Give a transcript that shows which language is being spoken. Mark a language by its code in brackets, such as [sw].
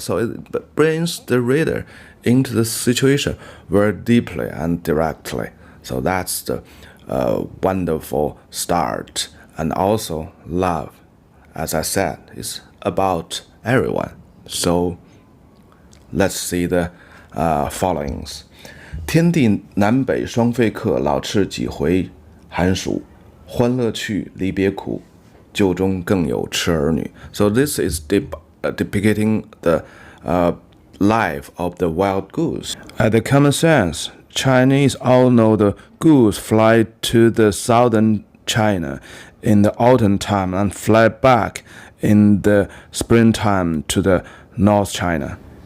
[en] So it brings the reader into the situation very deeply and directly. So that's the wonderful start. And also love, as I said, is about everyone. So let's see the followings. [zh] 天地南北双飞客，老翅几回寒暑。欢乐去，离别苦，就中更有痴儿女. [en] So this is depicting the life of the wild goose. At the common sense, Chinese all know the goose fly to the southern China in the autumn time and fly back in the springtime to the North China.